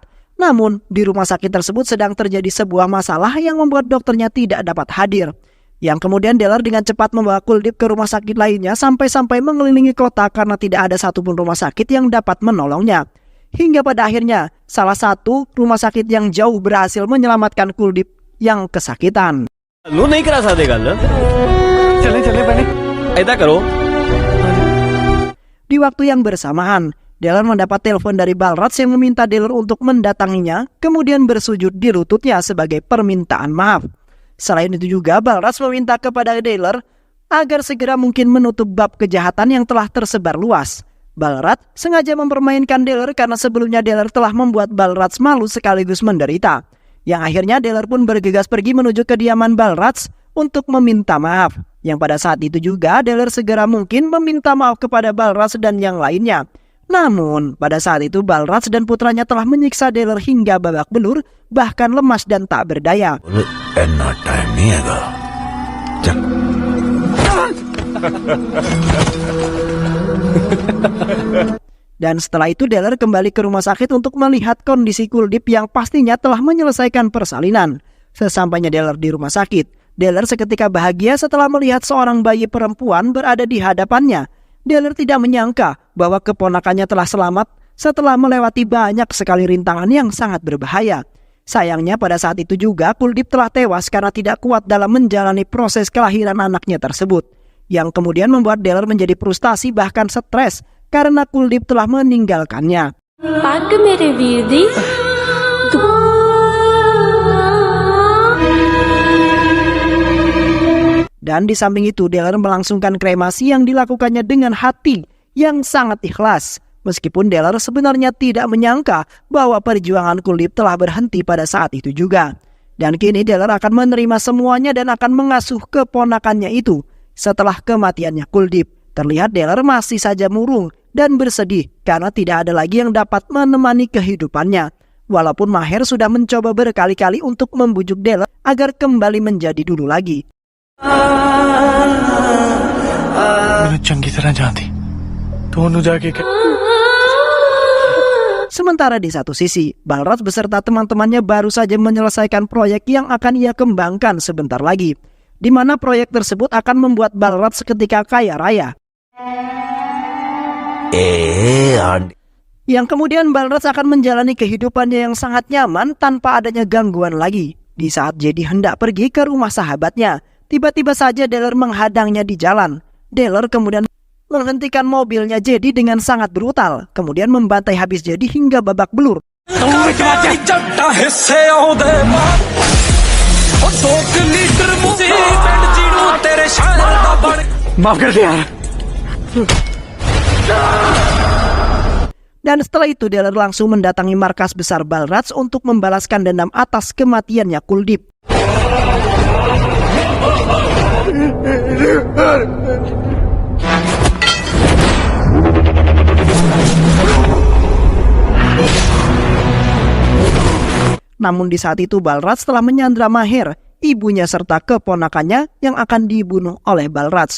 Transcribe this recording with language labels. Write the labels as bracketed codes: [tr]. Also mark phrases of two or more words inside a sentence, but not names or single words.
[id] Namun di rumah sakit tersebut sedang terjadi sebuah masalah yang membuat dokternya tidak dapat hadir. Yang kemudian Deller dengan cepat membawa Kuldip ke rumah sakit lainnya sampai-sampai mengelilingi kota karena tidak ada satupun rumah sakit yang dapat menolongnya. Hingga pada akhirnya salah satu rumah sakit yang jauh berhasil menyelamatkan Kuldip yang kesakitan. [hi] लो नहीं करा सकते गल चले चले बने ऐसा करो [id] Di waktu yang bersamaan, Deller mendapat telepon dari Balraj yang meminta Deller untuk mendatanginya, kemudian bersujud di lututnya sebagai permintaan maaf. Selain itu juga Balraj meminta kepada Deller agar segera mungkin menutup bab kejahatan yang telah tersebar luas. Balraj sengaja mempermainkan Deller karena sebelumnya Deller telah membuat Balraj malu sekaligus menderita. Yang akhirnya Deller pun bergegas pergi menuju kediaman Balraj untuk meminta maaf. Yang pada saat itu juga Deller segera mungkin meminta maaf kepada Balraj dan yang lainnya. Namun pada saat itu Balraj dan putranya telah menyiksa Deller hingga babak belur, bahkan lemas dan tak berdaya. [hi] इतना टाइम नहीं है [id] Dan setelah itu Deller kembali ke rumah sakit untuk melihat kondisi Kuldip yang pastinya telah menyelesaikan persalinan. Sesampainya Deller di rumah sakit, Deller seketika bahagia setelah melihat seorang bayi perempuan berada di hadapannya. Deller tidak menyangka bahwa keponakannya telah selamat setelah melewati banyak sekali rintangan yang sangat berbahaya. Sayangnya pada saat itu juga Kuldip telah tewas karena tidak kuat dalam menjalani proses kelahiran anaknya tersebut. Yang kemudian membuat Deller menjadi frustasi bahkan stres karena Kuldip telah meninggalkannya. [pa] ਪੱਗ ਮੇਰੇ ਵੀਰ ਦੀ [id] Dan di samping itu Deller melangsungkan kremasi yang dilakukannya dengan hati yang sangat ikhlas. Meskipun Deller sebenarnya tidak menyangka bahwa perjuangan Kuldip telah berhenti pada saat itu juga. Dan kini Deller akan menerima semuanya dan akan mengasuh keponakannya itu. Setelah kematiannya Kuldip, terlihat Deller masih saja murung dan bersedih karena tidak ada lagi yang dapat menemani kehidupannya. Walaupun Maher sudah mencoba berkali-kali untuk membujuk Deller agar kembali menjadi dulu lagi. [hi] मैंने चंगी तरह जानती तो उन्होंने जाके [id] Sementara di satu sisi, Balraj beserta teman-temannya baru saja menyelesaikan proyek yang akan ia kembangkan sebentar lagi, di mana proyek tersebut akan membuat Balraj seketika kaya raya. Yang kemudian Balraj akan menjalani kehidupannya yang sangat nyaman tanpa adanya gangguan lagi. Di saat Jedi hendak pergi ke rumah sahabatnya, tiba-tiba saja Deller menghadangnya di jalan. Deller kemudian menghentikan mobilnya Jedi dengan sangat brutal, kemudian membantai habis Jedi hingga babak belur. [hi] माफ कर दे यार [id] Dan setelah itu Deller langsung mendatangi markas besar Balraj untuk membalaskan dendam atas kematiannya Kuldip. Namun di saat itu Balraj telah menyandra Maher, ibunya serta keponakannya yang akan dibunuh oleh Balraj.